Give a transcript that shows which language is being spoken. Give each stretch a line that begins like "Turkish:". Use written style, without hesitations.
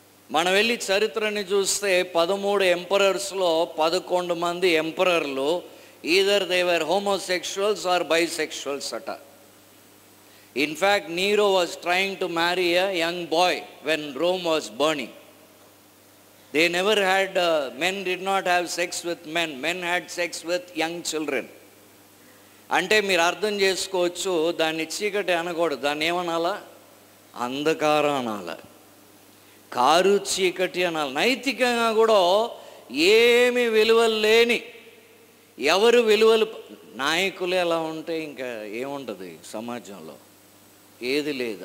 Telugu: మనం వెళ్ళి చరిత్రని చూస్తే 13 ఎంపరర్స్లో 11 మంది ఎంపరర్లు
English: either they were homosexuals or bisexuals
Telugu: అట.
English: In fact Nero was trying to marry a young boy when Rome was burning. They never had, men did not have sex with men. Men had sex with young children.
Telugu: అంటే మీరు అర్థం చేసుకోవచ్చు, దాన్ని చీకటి అనకూడదు, దాన్ని ఏమనాలా? అంధకారం అనాలి, కారు చీకటి అనాలి. నైతికంగా కూడా ఏమి విలువలు లేని, ఎవరు విలువలు, నాయకులు ఎలా ఉంటే ఇంకా ఏముంటుంది సమాజంలో? ఏది లేదు.